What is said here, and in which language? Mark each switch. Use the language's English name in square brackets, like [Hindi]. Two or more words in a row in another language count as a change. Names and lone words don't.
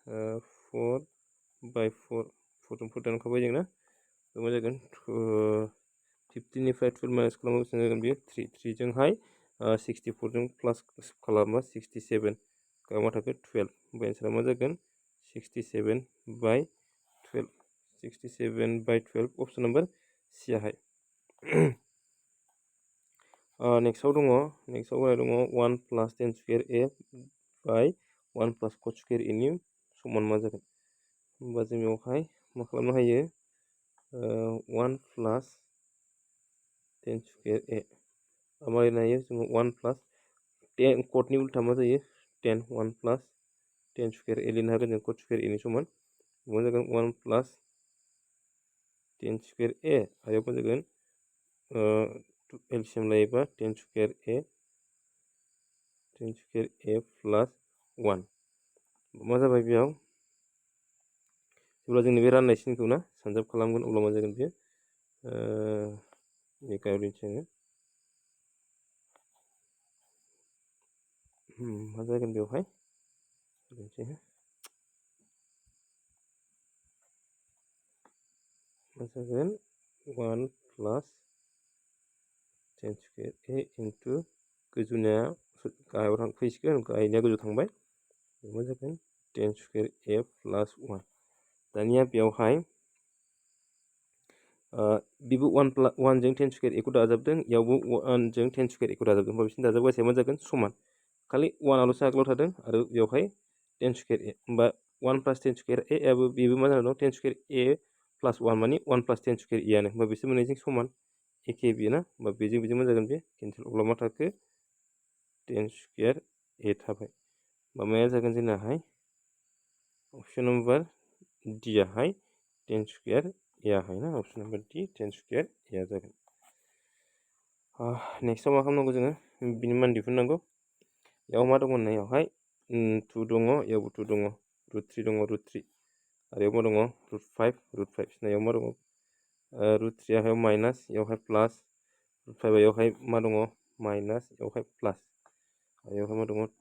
[Bodo] 4/4 4 जों 4 दानखाबाय जों ना मा जागोन 15 निफ्राय 12 माइनास खालामोबा बेसेबां जागोन बेयो 3 3 जोंहाय 64 जों प्लास खालामबा 67 गाव मा थाखो 12 ओमफ्राय एन्सारा मा जागोन 67 by 12 67 by 12 [English] option number C [Bodo] आहाय नेक्स्टआव दङ [English] 1 plus tan square a by 1 plus cot square a [Bodo] नि समान मा जागोन होमबा जों बेवहाय मा खालामनो हायो [English] 1 plus tan square a [Bodo] मारै नायो जोङो [English] 1 plus tan cot [Bodo] नि उल्टा मा जायो [English] tan 1 plus tan square a [Bodo] लिरनो हागोन जों [English] cot square a [Bodo] नि समान मा जागोन [English] 1 plus tan square a [Bodo] आरो मा जागोन LCM लायोबा [English] tan square a plus 1 [Bodo] मा जाबाय बेयाव जेब्ला जोंनि बे राननाय सिनखौ ना सानजाब खालामगोन अब्ला मा जागोन बेयो बेखौ जोङो मा जागोन बेवहाय मा जागोन [English] 1 plus tan square a into [Bodo] गोजौनिया गाहायाव फैसिगोन गाहायनिया गोजौ थांबाय मा जागोन [English] tan square a plus 1 [Bodo] दानिया बेवहाय बेबो 1 जों [English] tan square a [Bodo] खौ दाजाबदों इयावबो 1 जों [English] tan square a [Bodo] खौ दाजाबदों होमबा बिसोरनि दाजाबगासेया मा जागोन समान खालि 1 आल'सो आगोलाव थादों आरो बेवहाय [English] tan square a [Bodo] होमबा [English] 1 plus tan square a [Bodo] आबो बेबो मा जाना दं [English] tan square a plus 1 [Bodo] माने [English] 1 plus tan square a [Bodo] आनो होमबा बिसोर मोननैजों समान एखे बियो ना होमबा बेजों मा जागोन बे केन्सेल अब्ला मा थाखो [English] tan square a [Bodo] थाबाय होमबा माया जागोन जोंनाहाय ऑप्शन [English] number D [Bodo] आहाय [English] tan square a [Bodo] आहाय ना [English] option number D tan square a [Bodo] आ जागोन नेक्स्टआव मा खालामनांगौ जोङो बिनि मान दिहुननांगौ याव मा दङ होननायावहाय 2 दङ यावबो 2 दङ √3 दङ √3 आरो याव मा दङ √5 √5 नायाव मा दङ √3 यावहाय माइनास यावहाय प्लास √5 यावहाय मा दङ माइनास यावहाय प्लास आरो यावहाय मा दङ